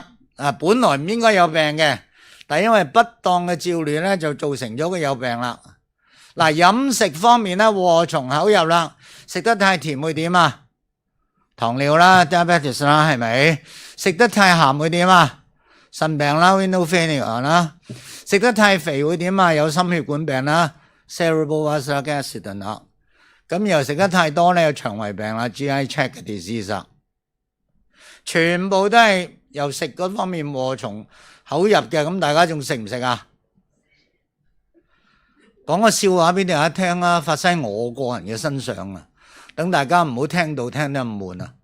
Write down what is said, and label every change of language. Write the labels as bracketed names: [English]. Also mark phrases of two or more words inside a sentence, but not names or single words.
[Cantonese] 本來唔應該有病嘅，但係因為不當嘅照料咧，就造成咗佢有病啦。嗱，飲食方面咧，禍從口入啦，食得太甜會點啊？糖尿啦 ，diabetes 啦，係咪？食得太鹹會點啊？腎病啦 ， [English] renal failure [Cantonese] 啦。食得太肥會點啊？有心血管病啦 ， [English] cerebral vascular accident [Cantonese] 啦。咁又食得太多咧，有腸胃病啦 ， [English] GI tract disease， [Cantonese] 全部都係由食嗰方面禍從口入嘅。咁大家仲食唔食啊？講個笑話俾大家聽啦，發生喺我個人嘅身上啊，等大家唔好聽到聽得咁悶啊。